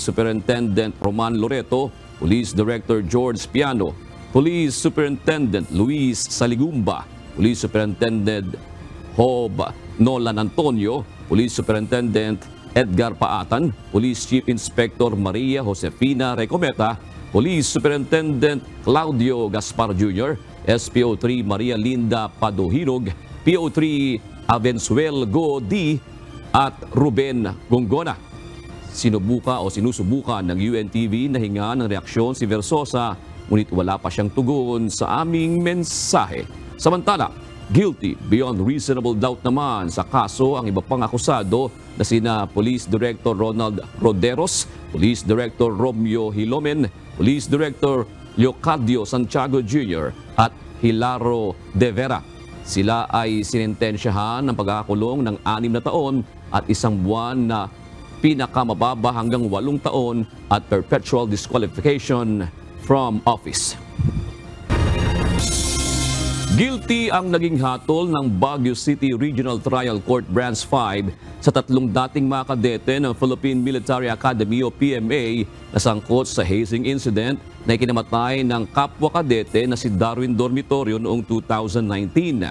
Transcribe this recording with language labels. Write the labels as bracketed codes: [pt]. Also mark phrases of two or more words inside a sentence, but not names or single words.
[tl] Superintendent Roman Loreto, Police Director George Piano, Police Superintendent Luis Saligumba, Police Superintendent Hob Nolan Antonio, Police Superintendent Edgar Paatan, Police Chief Inspector Maria Josefina Recometa, Police Superintendent Claudio Gaspar Jr., SPO3 Maria Linda Padohinog, PO3 Avenzuel Godi at Ruben Gongona. Sinusubukan ng UNTV na hinga ng reaksyon si Versosa, ngunit wala pa siyang tugon sa aming mensahe. Samantala, [en] guilty beyond reasonable doubt [tl] naman sa kaso ang iba pang akusado na sina Police Director Ronald Roderos, Police Director Romeo Hilomen, Police Director Leocadio Santiago Jr. at Hilaro De Vera. Sila ay sinintensyahan ng pagkakulong ng 6 na taon at 1 buwan na pinakamababa hanggang 8 taon at [en] perpetual disqualification from office. [tl] Guilty ang naging hatol ng Baguio City Regional Trial Court Branch 5 sa 3 dating mga kadete ng Philippine Military Academy o PMA na sangkot sa [en] hazing incident [tl] na ikinamatay ng kapwa kadete na si Darwin Dormitorio noong 2019.